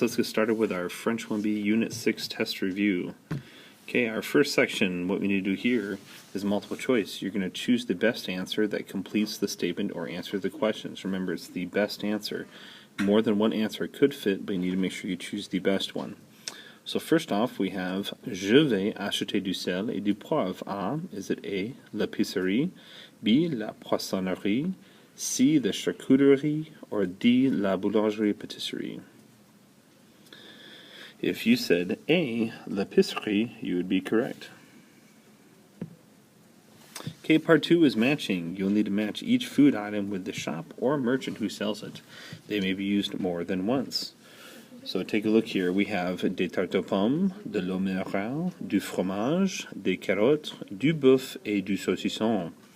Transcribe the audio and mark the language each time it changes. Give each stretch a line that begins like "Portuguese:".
English: Let's get started with our French 1B Unit 6 test review. Okay, our first section, what we need to do here is multiple choice. You're going to choose the best answer that completes the statement or answers the questions. Remember, it's the best answer. More than one answer could fit, but you need to make sure you choose the best one. So first off, we have
French: Je vais acheter du sel et du poivre à,
English: is it A,
French: l'épicerie, B, la poissonnerie, C, the charcuterie, or D, la boulangerie-pâtisserie?
English: If you said A, l'épicerie, you would be correct. Okay, part 2 is matching. You'll need to match each food item with the shop or merchant who sells it. They may be used more than once. So take a look here. We have
French: des tartes aux pommes, de l'eau minérale, du fromage, des carottes, du bœuf, et du saucisson.